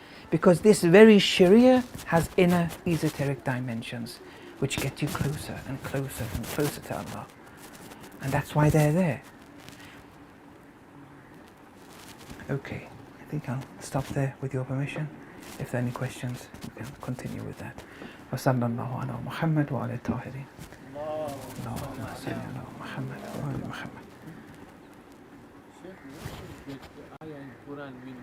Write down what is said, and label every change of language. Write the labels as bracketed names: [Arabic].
[English] Because this very sharia has inner esoteric dimensions which get you closer and closer and closer to Allah. And that's why they're there. Okay. you can stop there with your permission. If there are any questions, you can continue with that. [Arabic] وصلى الله على محمد وعلى الطاهرين. اللهم صل على محمد وعلى محمد. [English] Sheikh, what is the ayah in Quran mean?